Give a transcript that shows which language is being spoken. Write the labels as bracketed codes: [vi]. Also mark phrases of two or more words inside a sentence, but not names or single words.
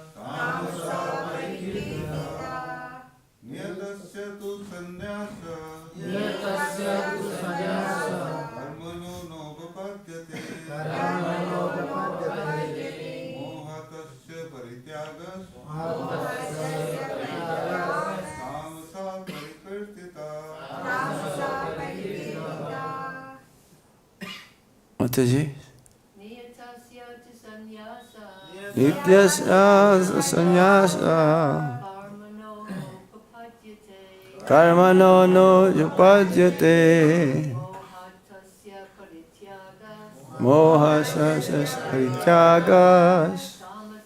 [sa] niyatasya tu sannyāsaḥ karmaṇo nopapadyate mohāt tasya parityāgas tāmasaḥ parikīrtitaḥ. [en] What is it? [sa] Niyatasya tu sannyāsaḥ Nityasya sannyāsaḥ karmaṇo karmaṇo nopapadyate mohāt tasya parityāgas mohāt tasya parityāgas